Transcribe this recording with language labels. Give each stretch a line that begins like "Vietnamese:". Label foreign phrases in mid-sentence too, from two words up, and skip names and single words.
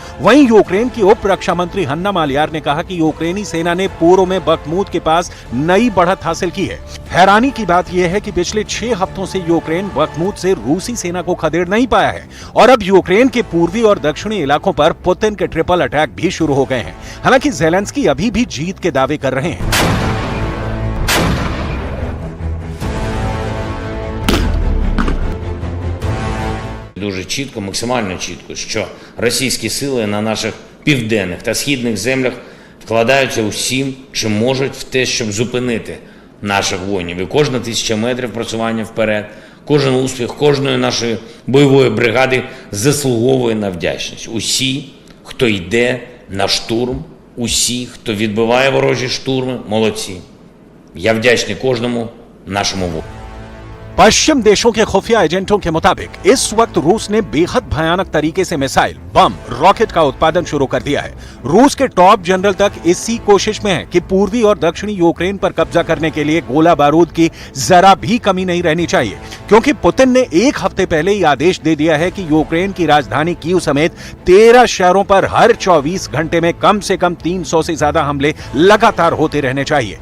Hindi: वहीं यूक्रेन की उप रक्षा मंत्री हन्ना मालियार ने कहा कि यूक्रेनी सेना ने पूर्व में बख्मूत के पास नई बढ़त हासिल की है। हैरानी की बात यह है कि पिछले 6 हफ्तों से यूक्रेन बख्मूत से रूसी सेना को खदेड़ नहीं पाया है और अब यूक्रेन के पूर्वी और दक्षिणी इलाकों पर पुतिन के
English: triple attack
Hindi: भी शुरू हो गए हैं। हालांकि ज़ेलेंस्की अभी भी जीत के दावे कर रहे हैं।
Ukrainian: Дуже чітко, максимально чітко, що російські сили на наших південних та східних землях вкладаються усім, чим можуть в те, щоб зупинити наших воїнів. І кожна 1000 метрів просування вперед, кожен успіх кожної нашої бойової бригади заслуговує на вдячність. Усі, хто йде на штурм, усі, хто відбиває ворожі штурми, молодці. Я вдячний кожному нашому воїну.
Hindi: पश्चिम देशों के खुफिया एजेंटों के मुताबिक इस वक्त रूस ने बेहद भयानक तरीके से मिसाइल, बम, रॉकेट का उत्पादन शुरू कर दिया है। रूस के टॉप जनरल तक इसी कोशिश में है कि पूर्वी और दक्षिणी यूक्रेन पर कब्जा करने के लिए गोला बारूद की जरा भी कमी नहीं रहनी चाहिए, क्योंकि पुतिन ने 1 हफ्ते पहले ही आदेश दे दिया है कि यूक्रेन की राजधानी कीव समेत 13 शहरों पर हर 24 घंटे में कम से कम 300 से ज्यादा हमले लगातार होते रहने चाहिए।